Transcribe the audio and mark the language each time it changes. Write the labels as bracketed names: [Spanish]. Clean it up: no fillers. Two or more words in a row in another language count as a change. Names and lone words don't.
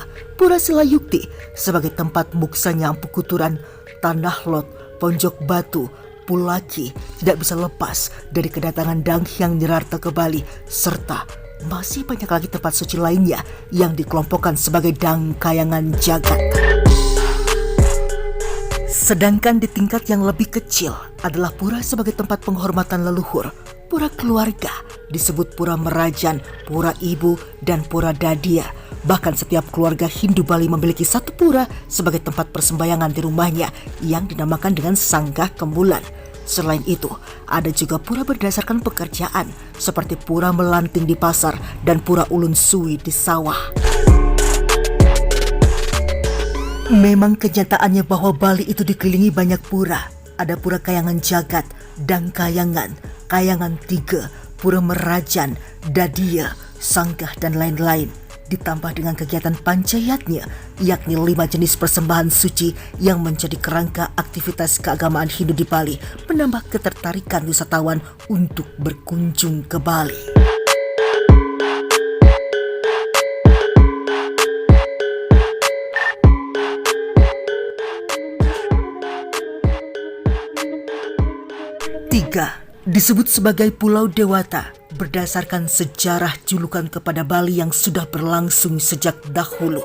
[Indonesian] Pura Silayukti sebagai tempat muksanya Empu Kuturan, Tanah Lot, Ponjok Batu, Pulaki tidak bisa lepas dari kedatangan Danghyang Nirarte ke Bali, serta masih banyak lagi tempat suci lainnya yang dikelompokkan sebagai Dangkayangan Jagat. Sedangkan di tingkat yang lebih kecil adalah pura sebagai tempat penghormatan leluhur, pura keluarga, disebut pura Merajan, pura ibu, dan pura Dadia. Bahkan setiap keluarga Hindu Bali memiliki satu pura sebagai tempat persembahyangan di rumahnya yang dinamakan dengan Sanggah Kemulan. Selain itu, ada juga pura berdasarkan pekerjaan seperti pura Melanting di pasar dan pura Ulun Suwi di sawah. Memang kenyataannya bahwa Bali itu dikelilingi banyak pura. Ada pura Kayangan Jagat, Dangkayangan, Kayangan Tiga, pura Merajan, Dadia, Sanggah, dan lain-lain. Ditambah dengan kegiatan pancayatnya, yakni 5 jenis persembahan suci yang menjadi kerangka aktivitas keagamaan Hindu di Bali, menambah ketertarikan wisatawan untuk berkunjung ke Bali. Tiga, disebut sebagai Pulau Dewata berdasarkan sejarah julukan kepada Bali yang sudah berlangsung sejak dahulu.